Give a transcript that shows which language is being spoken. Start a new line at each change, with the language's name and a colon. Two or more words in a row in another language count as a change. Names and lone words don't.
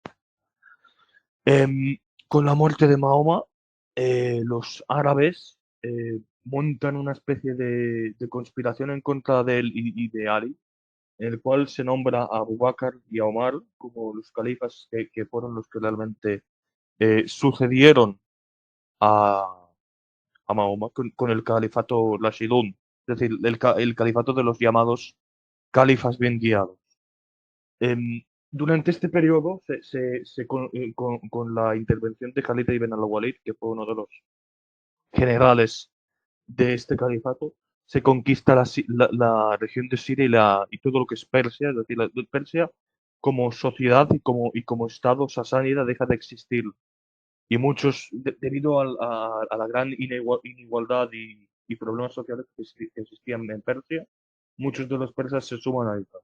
Spanish: Em, con la muerte de Mahoma, los árabes montan una especie de conspiración en contra de él y de Ali, en el cual se nombra a Abu Bakr y a Omar como los califas que fueron los que realmente sucedieron a Mahoma con el califato Rashidun, es decir, el califato de los llamados califas bien guiados. Em, durante este periodo, con la intervención de Khalid ibn al-Walid, que fue uno de los generales de este califato, se conquista la región de Siria y todo lo que es Persia, es decir, Persia como sociedad y como Estado sasánida deja de existir. Y muchos, debido a la gran inigualdad y problemas sociales que existían en Persia, muchos de los persas se suman a Islam.